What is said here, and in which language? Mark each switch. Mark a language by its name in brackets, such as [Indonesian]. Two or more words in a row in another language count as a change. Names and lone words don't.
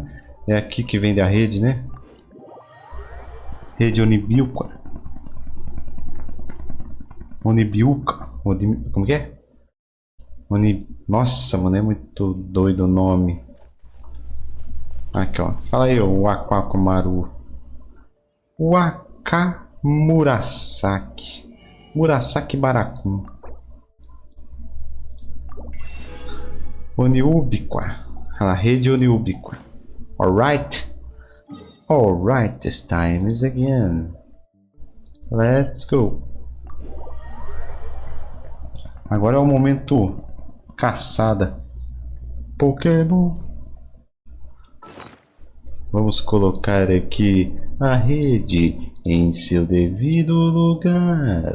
[Portuguese] É aqui que vende a rede, né? Rede Onibiuca. Onibiuca. Como que é? Nossa, mano, é muito doido o nome. Aqui, ó. Fala aí, o Wakwakumaru. Wakamurasaki. Murasaki Barakun. Oniubiqua. A rede Oniubiqua. [English] Alright. Alright, this time is again. Let's go. [Portuguese] Agora é o momento caçada. Pokémon. Vamos colocar aqui a rede em seu devido lugar.